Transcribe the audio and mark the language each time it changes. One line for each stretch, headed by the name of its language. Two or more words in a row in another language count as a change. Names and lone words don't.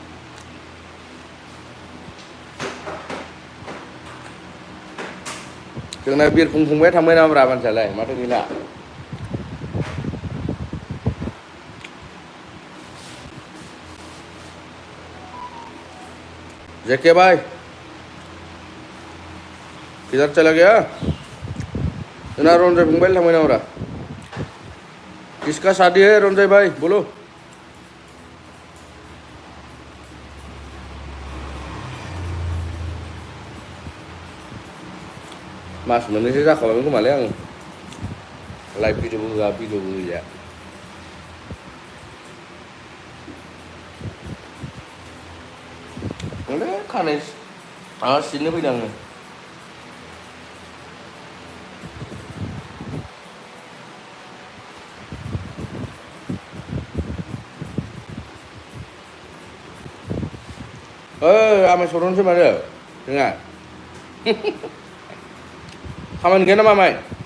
Bodo: जोंना बिरखं फंबाया थांबाय नामाब्रा मानसियालाय माथो गैला जेके
Hindi: भाई किधर चला गया
Bodo: जोंना रंजय फंबाय थांबाय नामाब्रा
Hindi: किसका शादी है रंजय भाई बोलो
Bodo: मास मोननैसो जाखाबायमोन खोमालै आं लाइभ भिडिअबो होआ नोंलै खानाय सिननो फैदों आङो आमाय सरनोसै माथो जोंहा खामानि गैया नामा आमाय